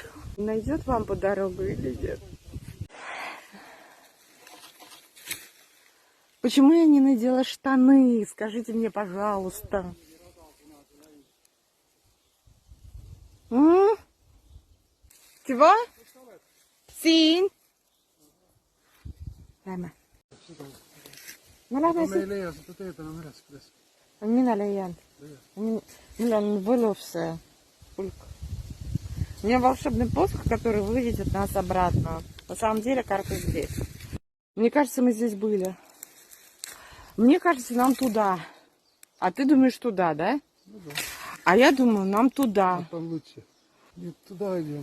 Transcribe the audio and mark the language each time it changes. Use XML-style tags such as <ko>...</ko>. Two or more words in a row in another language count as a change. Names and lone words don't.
<ru>Найдет вам по дорогу или нет? Почему я не надела штаны? Скажите мне, пожалуйста. Чего? Синь.</ru> <et>Lähme. Me lähme me ei leia seda teed enam üles, kuidas? Mina leian. Mul on võlus see pulk.</et> <ru>У меня волшебный посох, который выведет нас обратно. На самом деле карта здесь. Мне кажется, мы здесь были. Мне кажется, нам туда. А ты думаешь туда, да? Ну да. А я думаю, нам туда. Там лучше. Нет, туда идем.</ru>